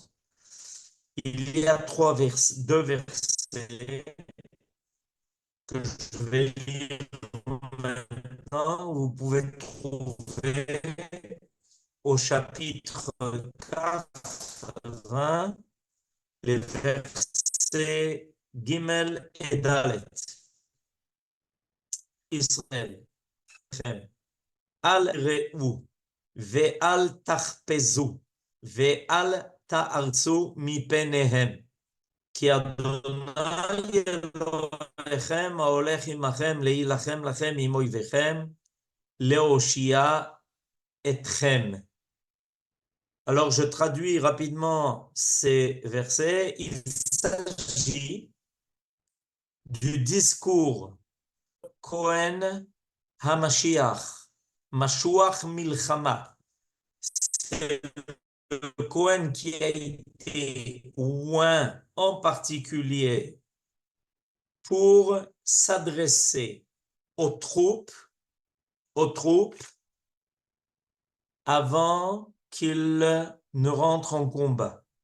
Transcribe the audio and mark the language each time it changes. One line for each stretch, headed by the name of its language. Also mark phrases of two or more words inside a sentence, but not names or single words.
French: Il y a deux versets que je vais lire maintenant. Vous pouvez trouver au chapitre 4, les versets Gimel et Dalet. Israël.
Hebrew: אל תיראו ואל תחפזו ואל תערצו מפניהם. כי אדוני אלוהיכם ההולך עמכם להילחם לכם עם אויביכם, להושיע אתכם.
French: Alors je traduis rapidement ces versets. Il s'agit du discours
Hebrew: כהן המשיח משוח מלחמה.
French: C'est le Cohen qui a été oint en particulier pour s'adresser aux troupes avant qu'ils ne rentrent en combat.